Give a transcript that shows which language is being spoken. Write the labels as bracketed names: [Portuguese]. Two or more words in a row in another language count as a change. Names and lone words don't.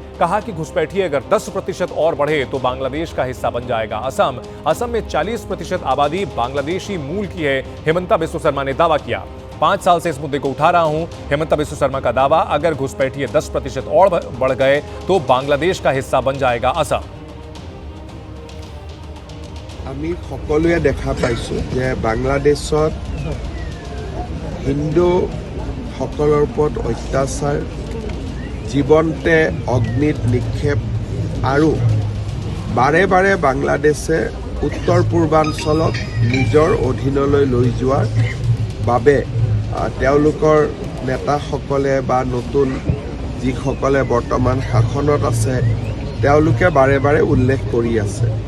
[Hindi] कहा कि घुसपैठिए अगर 10% और बढ़े तो बांग्लादेश का हिस्सा बन जाएगा। असम में 40% आबादी बांग्लादेशी मूल की है, हिमंता बिस्वा शर्मा ने दावा किया। 5 साल से इस मुद्दे को उठा रहा हूं, हिमंता बिस्वा शर्मा का दावा। अगर घुसपैठिए 10% और बढ़ गए तो बांग्लादेश का हिस्सा बन जाएगा असम। [Assamese] আমি সকলোৱে দেখা পাইছোঁ যে বাংলাদেশত হিন্দু সকলৰ ওপৰত অত্যাচাৰ, জীৱনতে অগ্নিত নিক্ষেপ আৰু বাৰে বাৰে বাংলাদেশে উত্তৰ পূৰ্বাঞ্চলক নিজৰ অধীনলৈ লৈ যোৱাৰ বাবে তেওঁলোকৰ নেতাসকলে বা নতুন যিসকলে বৰ্তমান শাসনত আছে তেওঁলোকে বাৰে বাৰে উল্লেখ কৰি আছে।